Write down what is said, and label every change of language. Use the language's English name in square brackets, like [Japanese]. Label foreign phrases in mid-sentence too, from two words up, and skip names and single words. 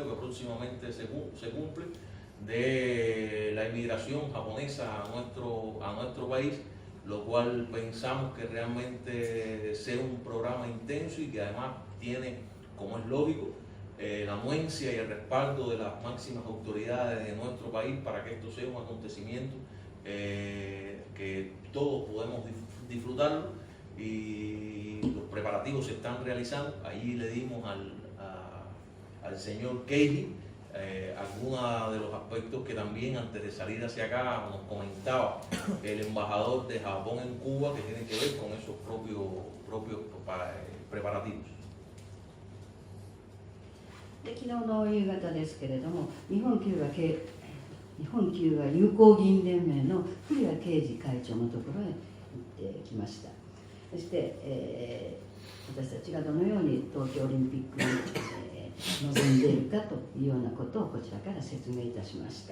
[Spanish] que próximamente se cumple de la inmigración japonesa a nuestro país, lo cual pensamos que realmente sea un programa intenso y que además tiene, como es lógico, la anuencia y el respaldo de las máximas autoridades de nuestro país para que esto sea un acontecimiento que todos podemos disfrutarlo, y los preparativos se están realizando. Ahí le dimos al señor Keiji algunos de los aspectos que también antes de salir hacia acá nos comentaba el embajador de Japón en Cuba, que tienen que ver con esos propios preparativos. [Japanese] で昨日の夕方ですけれども、日本キューバ友好議員連盟の古谷啓二会長のところへ行ってきました。そして、私たちがどのように東京オリンピックに、臨んでいるかというようなことをこちらから説明いたしました。